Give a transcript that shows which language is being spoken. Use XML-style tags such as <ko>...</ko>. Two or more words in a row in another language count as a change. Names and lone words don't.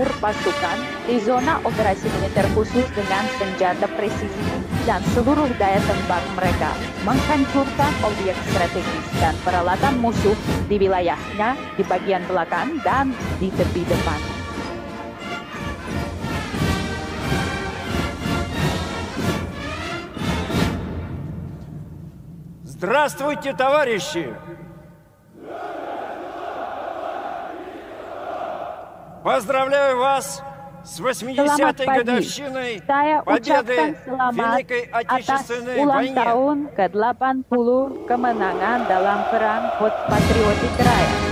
<id>pasukan di zona operasi militer khusus dengan senjata presisi dan seluruh daya tembak mereka, menghancurkan objek strategis dan peralatan musuh di wilayahnya, di bagian belakang dan di tepi depan.</id> <ru>Здравствуйте, товарищи! Поздравляю вас с 80-й годовщиной</ru> <id>Saya</id> <ru>победы</ru> <id>ucapkan</id> <ru>в</ru> <id>selamat</id> <ru>Великой</ru> <id>atas</id> <ru>Отечественной</ru> <id>ulang</id> <ru>войне.</ru> <id>tahun ke-80 kemenangan dalam Perang Patriotik Raya.</id>